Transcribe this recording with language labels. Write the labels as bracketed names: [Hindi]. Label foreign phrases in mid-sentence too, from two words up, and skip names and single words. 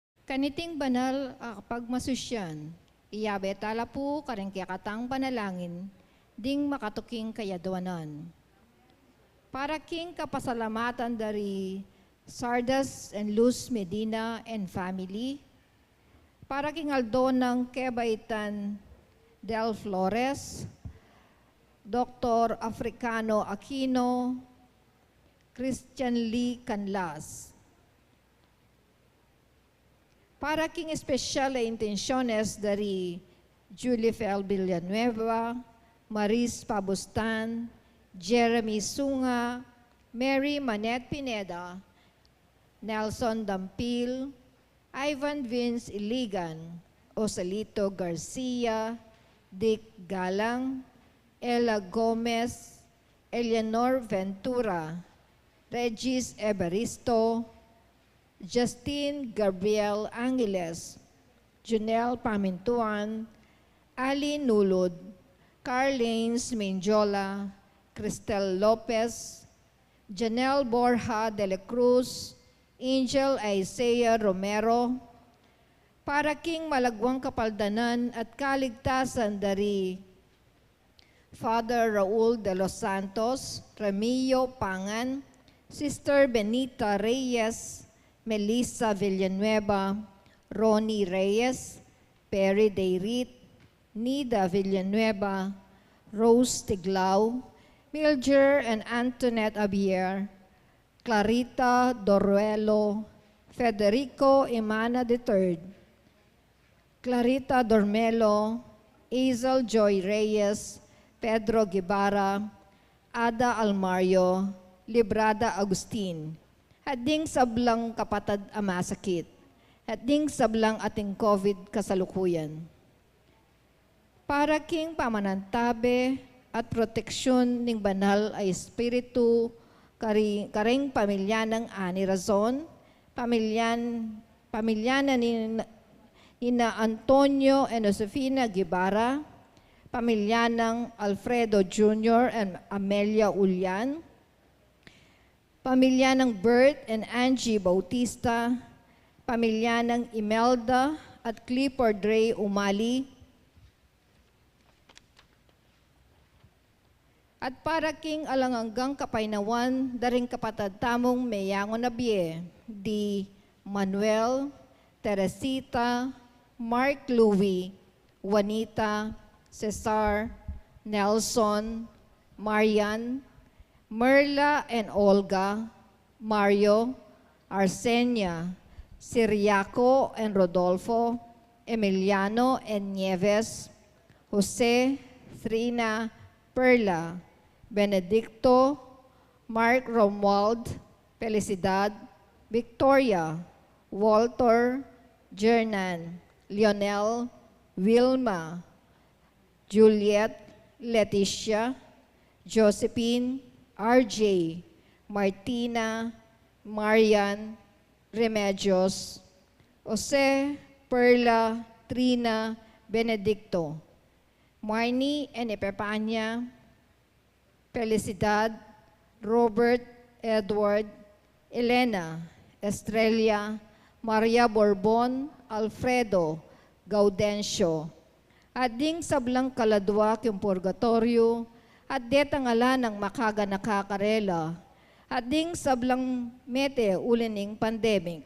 [Pampanga] Kaniting banal kapag masusyan, iyabe tala po kareng katang panalangin, ding makatuking kayadwanan. Para king kapasalamatan dari Sardas and Luz Medina [English] and family, [Pampanga] para king Aldo ng Kebaitan Del Flores, Dr. Africano Aquino, Christian Lee Canlas. Para king espesyal na intensyones dari Julie Fel Villanueva, Maris Pabustan, Jeremy Sunga, Mary Manette Pineda, Nelson Dampil, Ivan Vince Iligan, Osalito Garcia, Dick Galang, Ella Gomez, Eleanor Ventura, Regis Evaristo, Justine Gabriel Angeles, Junel Pamintuan, Ali Nulod, Carlanes Menjola, Cristel Lopez, Janelle Borja de la Cruz, Angel Isaiah Romero, para king malagwang kapaldanan at kaligtasan dari Father Raul de los Santos, Ramillo Pangan, Sister Benita Reyes, Melissa Villanueva, Ronnie Reyes, Perry Deirit, Nida Villanueva, Rose Tiglao, Milger and Antoinette Abier, Clarita Doruelo, Federico Imana III, Clarita Dormelo, Hazel Joy Reyes, Pedro Guevara, Ada Almario, Librada Agustin, hading sablang kapatad amasakit, hading sablang ating COVID kasalukuyan. Para king pamanantabe at proteksyon ning banal ay espiritu, karing pamilya ng Ani Razon, pamilyana ni Antonio and Josefina Guevara, pamilya ng Alfredo Jr. and Amelia Ulian, pamilya ng Bert and Angie Bautista, pamilya ng Imelda at Clifford Ray Umali, at para king alanganggang kapainawan, daring kapatad tamong Mayangon Nabie, di Manuel, Teresita, Mark Louie, Juanita, Cesar, Nelson, Marian, Merla and Olga, Mario, Arsenia, Siriaco and Rodolfo, Emiliano and Nieves, Jose, Trina, Perla, Benedicto, Mark Romuald, Felicidad, Victoria, Walter, Jernan, Lionel, Wilma, Juliet, Leticia, Josephine, RJ, Martina, Marian, Remedios, Jose, Perla, Trina, Benedicto, Marnie and Epepania, Felicidad, Robert, Edward, Elena, Estrella, Maria Borbon, Alfredo, Gaudencio, ading sablang kaladwa king purgatorio, at detangala ng makaga nakakarela, ading sablang mete ulining pandemic.